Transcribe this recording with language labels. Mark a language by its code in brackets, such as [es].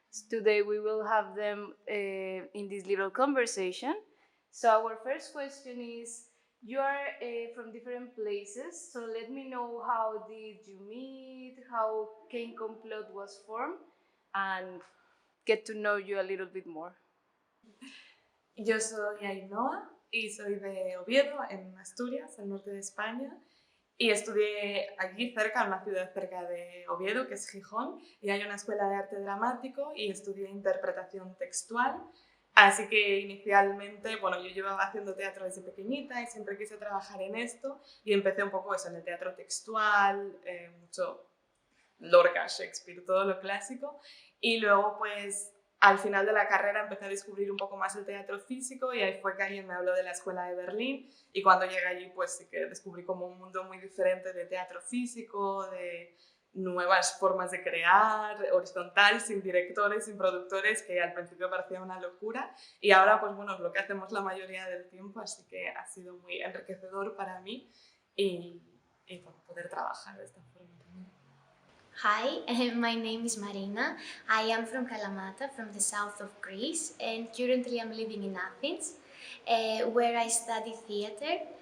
[en] Today we will have them in this little conversation. So our first question is, you are from different places, so let me know how did you meet, how Kein Komplot was formed, and get to know you a little bit more. [es] Yo soy Ainhoa y soy de Oviedo, en Asturias, al norte de España. Y estudié allí cerca, en una ciudad cerca de Oviedo, que es Gijón, y hay una escuela de arte dramático y estudié interpretación textual. Así que inicialmente, bueno, yo llevaba haciendo teatro desde pequeñita y siempre quise trabajar en esto y empecé un poco eso, en el teatro textual, mucho Lorca, Shakespeare, todo lo clásico. Y luego, pues, al final de la carrera empecé a descubrir un poco más el teatro físico y ahí fue que alguien me habló de la escuela de Berlín y cuando llegué allí pues sí que descubrí como un mundo muy diferente de teatro físico, de nuevas formas de crear, horizontal, sin directores, sin productores, que al principio parecía una locura y ahora pues bueno, es lo que hacemos la mayoría del tiempo, así que ha sido muy enriquecedor para mí y bueno, poder trabajar de esta forma también. [en] Hi, my name is Marina. I am from Kalamata, from the south of Greece, and currently I'm living in Athens, where I study theater.